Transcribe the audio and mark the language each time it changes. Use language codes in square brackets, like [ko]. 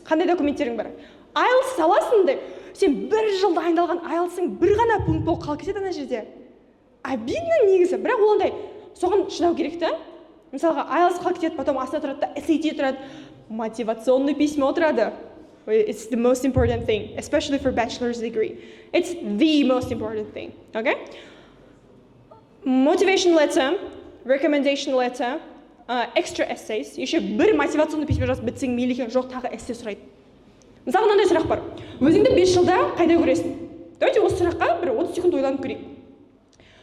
[kk] Қандай документтерің бар? IELTS саласың деп, сен бір жыл дайындалған IELTS-ың бір ғана пункт болып қалып кетеді ана жерде. Обидно негізі, бірақ ол ондай соған шыдау керек та. Мысалға IELTS қалып кетеді, потом астына тұрады да, SAT тұрады, мотивационный письмо тұрады. [en] It's the most important thing, especially for bachelor's degree. It's the most important thing, okay? Motivation letter, recommendation letter, extra essays, [kk] еще бір мотивационный письма жазып бітсең мейлі екен, жоқ тағы эссе сұрайды. Мысалы мынандай сұрақ бар. Өзіңді 5 жылда қайда көресің? [ru] Давайте [kk] осы сұраққа бір 30 секунд ойланып көрейік.